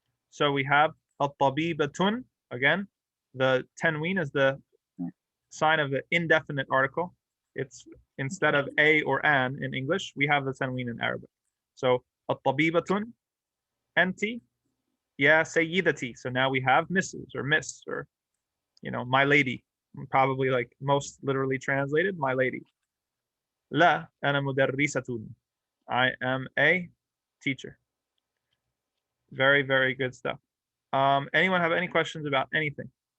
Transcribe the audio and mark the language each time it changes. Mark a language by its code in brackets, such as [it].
[en] So we have الطبيبة. Again, the tanween is the sign of the indefinite article. It's instead of a or an in English, we have the tanween in Arabic. So [ar] الطبيبة أنت يا سيدتي. [en] So now we have Mrs. or Miss or, you know, my lady. Probably like most literally translated, my lady. [ar] لا أنا مدرسة. [en] I am a teacher. Very, very good stuff. Anyone have any questions about anything?